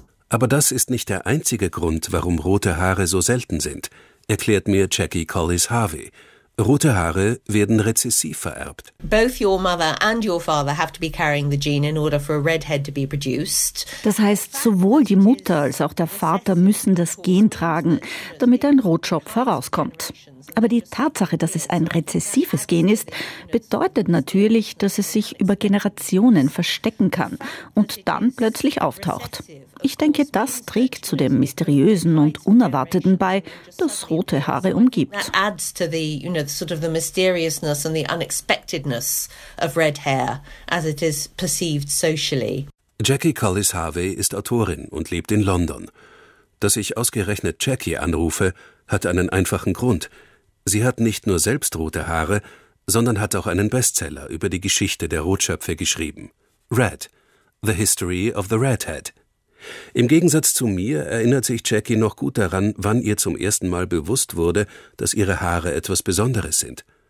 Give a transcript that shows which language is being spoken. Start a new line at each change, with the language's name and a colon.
German: Aber das ist nicht der einzige Grund, warum rote Haare so selten sind, erklärt mir Jackie Collis-Harvey. Rote Haare werden rezessiv vererbt.
English: Both your mother and your father have to be carrying the gene in order for a redhead to be produced.
German: Das heißt, sowohl die Mutter als auch der Vater müssen das Gen tragen, damit ein Rotschopf herauskommt. Aber die Tatsache, dass es ein rezessives Gen ist, bedeutet natürlich, dass es sich über Generationen verstecken kann und dann plötzlich auftaucht. Ich denke, das trägt zu dem Mysteriösen und Unerwarteten bei, das rote Haare umgibt.
English: That adds to the, you know, sort of the mysteriousness and the unexpectedness of red hair, as it is perceived socially.
German: Jackie Collis-Harvey ist Autorin und lebt in London. Dass ich ausgerechnet Jackie anrufe, hat einen einfachen Grund. Sie hat nicht nur selbst rote Haare, sondern hat auch einen Bestseller über die Geschichte der Rotschöpfe geschrieben. Red, The History of the Redhead. Im Gegensatz zu mir erinnert sich Jackie noch gut daran, wann ihr zum ersten Mal bewusst wurde, dass ihre Haare etwas Besonderes sind.